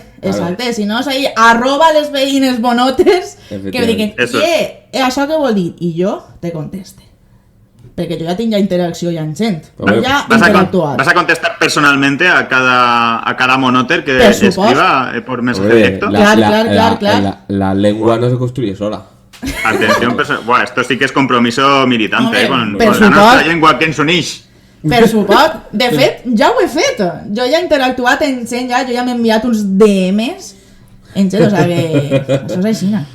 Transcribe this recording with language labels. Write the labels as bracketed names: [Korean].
[Catalan] Exacte, si no és ahí, @lesveïnes bonotes, [Spanish] que me digan, [Catalan] això què vol dir? I jo te conteste. Perquè jo ja tinc interacció ja en gent. [Spanish] ¿Vas a contestar personalmente a cada monoter que escriba por mensaje directo? Claro. La lengua no se construye sola. Atención, esto sí que es compromiso militante, con [Catalan] la nostra llengua que ens uneix. Per suport. De fet, ja ho he fet. Jo ja he interactuat en gent, jo ja m'he enviat uns DMs en gent, o sigui que això és així.